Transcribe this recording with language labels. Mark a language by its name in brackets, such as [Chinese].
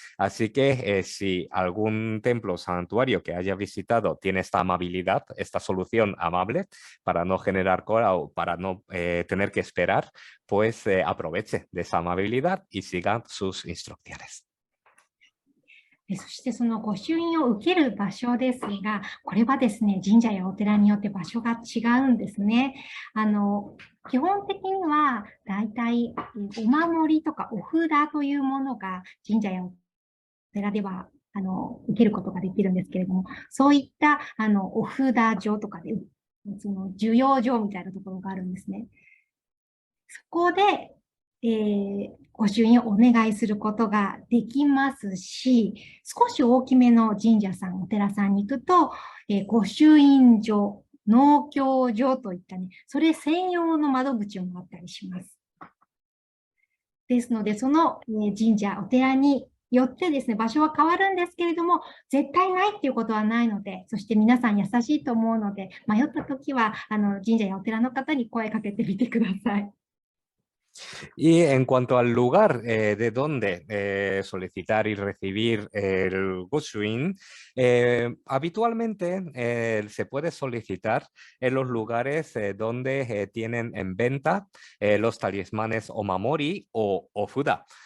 [Spanish] Así que si algún templo o santuario que haya visitado tiene esta amabilidad, esta solución amable para no generar cola o para no tener que esperar, pues aproveche de esa amabilidad y siga sus instrucciones. [Japanese] そしてその御朱印を受ける場所ですが、これはですね、神社やお寺によって場所が違うんですね。基本的にはだいたいお守りとかお札というものが神社やお寺では受けることができるんですけれども、そういったお札所とかで、その授与所みたいなところがあるんですね。そこで、御朱印をお願いすることができますし、少し大きめの神社さん、お寺さんに行くと、御朱印所、納経所といったね、それ専用の窓口もあったりします。ですので、その神社、お寺によってですね、場所は変わるんですけれども、絶対ないっていうことはないので、そして皆さん優しいと思うので、迷ったときは神社やお寺の方に声かけてみてください。 [Spanish] Y en cuanto al lugar de donde solicitar y recibir el Goshuin, habitualmente se puede solicitar en los lugares donde tienen en venta los talismanes Omamori o Ofuda.